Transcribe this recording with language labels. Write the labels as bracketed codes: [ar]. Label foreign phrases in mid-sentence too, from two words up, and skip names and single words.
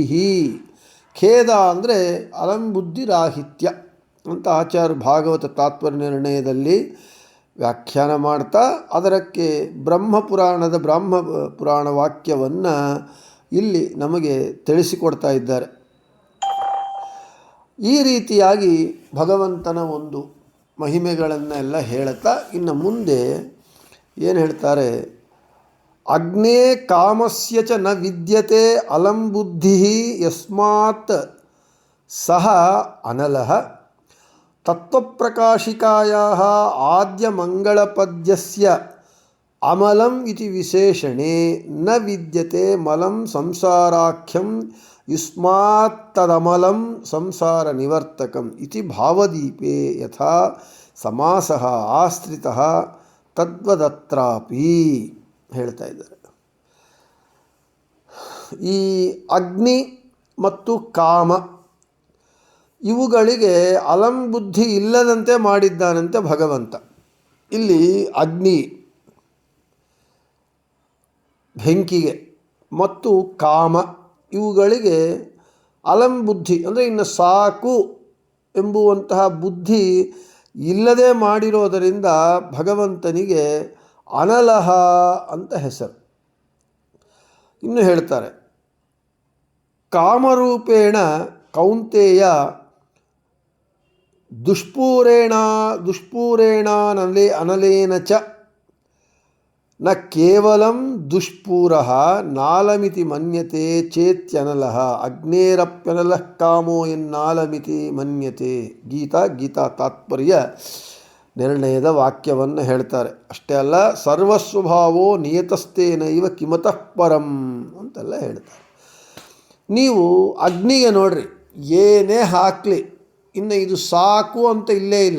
[kn] ಖೇದ ಅಂದರೆ ಅಲಂಬುದ್ಧಿರಾಹಿತ್ಯ ಅಂತ ಆಚಾರ್ಯ ಭಾಗವತ ತಾತ್ಪರ್ಯ ನಿರ್ಣಯದಲ್ಲಿ ವ್ಯಾಖ್ಯಾನ ಮಾಡ್ತಾ ಅದಕ್ಕೆ ಬ್ರಹ್ಮ ಪುರಾಣ ವಾಕ್ಯವನ್ನು ಇಲ್ಲಿ ನಮಗೆ ತಿಳಿಸಿಕೊಡ್ತಾ ಇದ್ದಾರೆ. ಈ ರೀತಿಯಾಗಿ ಭಗವಂತನ ಒಂದು ಮಹಿಮೆಗಳನ್ನೆಲ್ಲ ಹೇಳ್ತಾ ಇನ್ನು ಮುಂದೆ ಏನು ಹೇಳ್ತಾರೆ, [sa] ಅಗ್ನೇ ಕಾಮಸ್ಯ ಚ ನ ವಿದ್ಯತೆ ಅಲಂ ಬುದ್ಧಿ ಯಸ್ಮಾತ್ ಸಹ ಅನಲಃ ತತ್ವಪ್ರಕಾಶಿಕಾಯಾಃ ಆದ್ಯಮಂಗಳಪದ್ಯಸ್ಯ ಅಮಲಂ ಇತಿ ವಿಶೇಷಣೆ ನ ವಿದ್ಯತೆ ಮಲಂ ಸಂಸಾರಾಖ್ಯಂ ಯುಸ್ಮಾತ್ತದಮಲಂ ಸಂಸಾರ ನಿವರ್ತಕಂ ಇತಿ ಭಾವದೀಪೆ ಯಥಾ ಸಮಾಸಃ ಆಶ್ರಿತಃ ತದ್ವದತ್ರಾಪಿ [kn] ಹೇಳ್ತಾ ಇದ್ದಾರೆ. ಈ ಅಗ್ನಿ ಮತ್ತು ಕಾಮ ಇವುಗಳಿಗೆ ಅಲಂಬುದ್ಧಿ ಇಲ್ಲದಂತೆ ಮಾಡಿದ್ದಾನಂತೆ ಭಗವಂತ. ಇಲ್ಲಿ ಅಗ್ನಿ ಬೆಂಕಿಗೆ ಮತ್ತು ಕಾಮ ಇವುಗಳಿಗೆ ಅಲಂಬುದ್ಧಿ ಅಂದರೆ ಇನ್ನು ಸಾಕು ಎಂಬುವಂತಹ ಬುದ್ಧಿ ಇಲ್ಲದೆ ಮಾಡಿರೋದರಿಂದ ಭಗವಂತನಿಗೆ ಅನಲಹ ಅಂತ ಹೆಸರು. ಇನ್ನು ಹೇಳ್ತಾರೆ, [sa] ಕಾಮರೂಪೇಣ ಕೌಂತೆಯ ಅನಲೇನ ಚ ನ ಕೇವಲಂ ದುಷ್ಪೂರಃ ನಾಲಮಿತಿ ಮನ್ಯತೆ ಚೇತ್ಯನಲಃ ಅಗ್ನೇರಪ್ಯನಲಃ ಕಾಮೋ ಎನ್ನಾಲಮಿತಿ ಮನ್ಯತೆ. [kn] ಗೀತಾ ತಾತ್ಪರ್ಯ ನಿರ್ಣಯದ ವಾಕ್ಯವನ್ನು ಹೇಳ್ತಾರೆ. ಅಷ್ಟೇ ಅಲ್ಲ, [sa] ಸರ್ವಸ್ವಭಾವೋ ನಿಯತಸ್ಥೇನೈವ ಕಿಮತಃ ಪರಂ [kn] ಅಂತೆಲ್ಲ ಹೇಳ್ತಾರೆ. ನೀವು ಅಗ್ನಿಗೆ ನೋಡ್ರಿ, ಏನೇ ಹಾಕಲಿ ಇನ್ನು ಇದು ಸಾಕು ಅಂತ ಇಲ್ಲೇ ಇಲ್ಲ.